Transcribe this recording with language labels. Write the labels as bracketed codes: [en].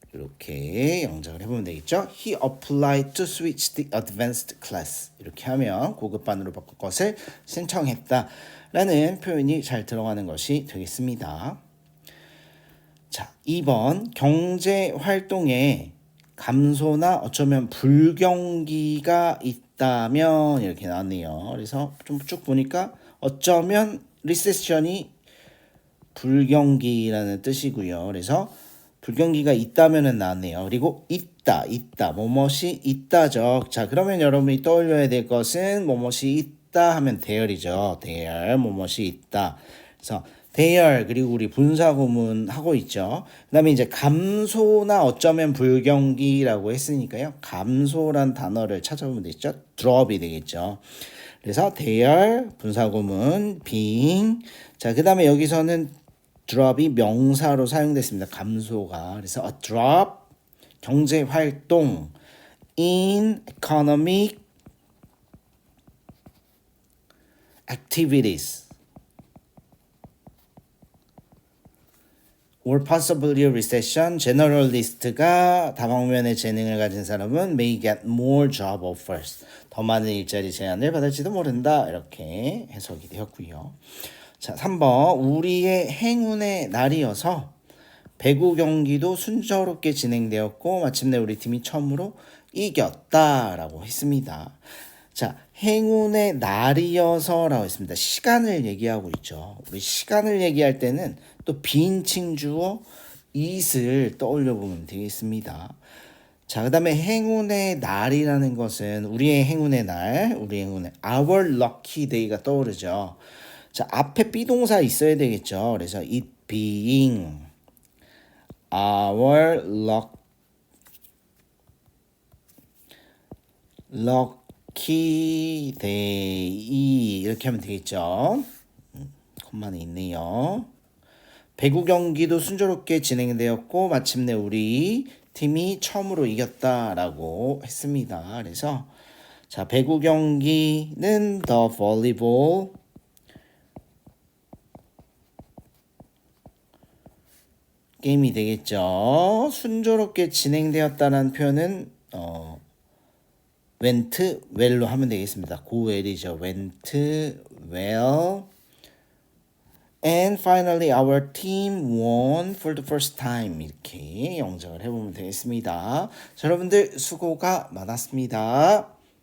[ko] 이렇게 영작을 해보면 되겠죠. [en] He applied to switch the advanced class. [ko] 이렇게 하면 고급반으로 바꿀 것을 신청했다 라는 표현이 잘 들어가는 것이 되겠습니다. 자, 2번 경제활동에 감소나 어쩌면 불경기가 있다면 이렇게 나왔네요. 그래서 좀 쭉 보니까 어쩌면 리세션이 불경기라는 뜻이고요. 그래서 불경기가 있다면은 나왔네요. 그리고 있다, 뭐뭇이 있다죠. 자, 그러면 여러분이 떠올려야 될 것은 뭐뭇이 있다 하면 대열이죠. 대열, 뭐뭇이 있다. 그래서 대열 그리고 우리 분사구문 하고 있죠. 그다음에 이제 감소나 어쩌면 불경기라고 했으니까요. 감소란 단어를 찾아보면 되겠죠. drop이 되겠죠. 그래서 대열 분사구문 being 자, 그다음에 여기서는 drop이 명사로 사용됐습니다. 감소가. [en] 그래서 a drop [ko] 경제 활동 [en] in economic activities or possibly a recession. [ko] 제너럴리스트가 다방면의 재능을 가진 사람은 [en] may get more job offers. [ko] 더 많은 일자리 제안을 받을지도 모른다. 이렇게 해석이 되었고요. 자, 3번 우리의 행운의 날이어서 배구 경기도 순조롭게 진행되었고 마침내 우리 팀이 처음으로 이겼다라고 했습니다. 자, 행운의 날이어서라고 했습니다. 시간을 얘기하고 있죠. 우리 시간을 얘기할 때는 또 비인칭 주어 it을 떠올려 보면 되겠습니다. 자, 그 다음에 행운의 날이라는 것은 우리의 행운의 날, 우리의 행운의 our lucky day가 떠오르죠. 자, 앞에 비동사 있어야 되겠죠. 그래서 [en] it being our lucky day [ko] 이렇게 하면 되겠죠. 콤마는 있네요. 배구 경기도 순조롭게 진행되었고 마침내 우리 팀이 처음으로 이겼다라고 했습니다. 그래서 자, 배구 경기는 the volleyball 게임이 되겠죠. 순조롭게 진행되었다는 표현은 went well로 하면 되겠습니다. go well이죠. went well. [en] And finally our team won for the first time. [ko] 이렇게 영작을 해보면 되겠습니다. 자, 여러분들 수고가 많았습니다.